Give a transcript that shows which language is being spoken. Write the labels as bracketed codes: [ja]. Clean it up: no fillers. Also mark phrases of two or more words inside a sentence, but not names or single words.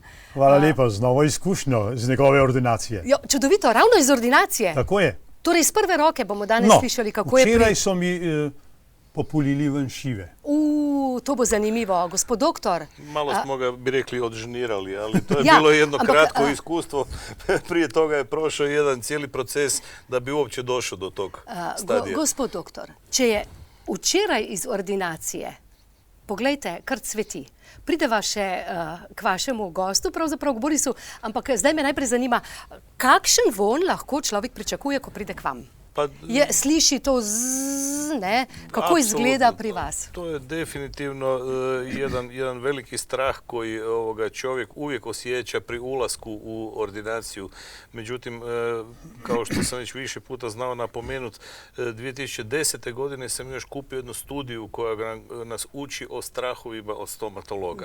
[sl] Hvala lepa, z novo izkušnjo iz njegove ordinacije. Jo, čudovito, ravno iz ordinacije. Tako je. Torej, iz prve roke bomo danes slišali, kako je včeraj so mi populili ven šive. To bo zanimivo. Gospod doktor. [hr] Malo smo ga, bi rekli, odžnirali, ali to je bilo jedno kratko iskustvo. Prije toga je prošao jedan cijeli proces da bi uopće došao do tog stadija. [sl] Gospod doktor, če je včeraj iz ordinacije, poglejte, kar cveti. Prideva še k vašemu gostu, pravzaprav k Borisu, ampak zdaj me najprej zanima, kakšen vonj lahko človek pričakuje, ko pride k vam? Sliši to zzz, ne? Kako izgleda pri vas? [hr] To je definitivno jedan veliki strah koji čovjek uvijek osjeća pri ulasku u ordinaciju. Međutim, kao što sam već više puta znao napomenut, 2010. godine sam još kupio jednu studiju koja nas uči o strahovima od stomatologa.